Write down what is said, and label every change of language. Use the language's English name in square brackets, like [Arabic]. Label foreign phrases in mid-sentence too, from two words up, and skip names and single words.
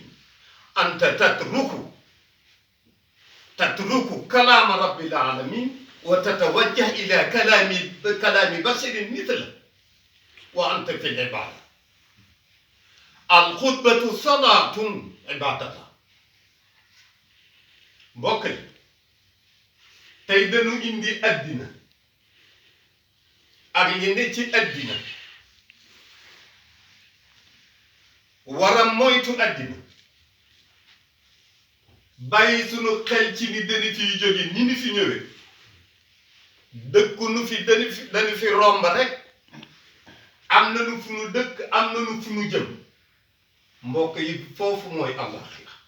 [Arabic] أنت تترك كلام رب العالمين وتتوجه إلى كلام بشر مثله وأنت في العبادة. الخطبة صلاة عبادة. [Wolof] mbokk yi tey dañu indi addina ak li ne ci addina war a moytu addina bàyyi sunu xel ci ni dañu fiy jóge ni fi ñëwee dëkku nu fi dañu fi romb rek am na nu fu nu dëkk am na nu fu nu jëm mbokk yi foofu mooy àllaaxira.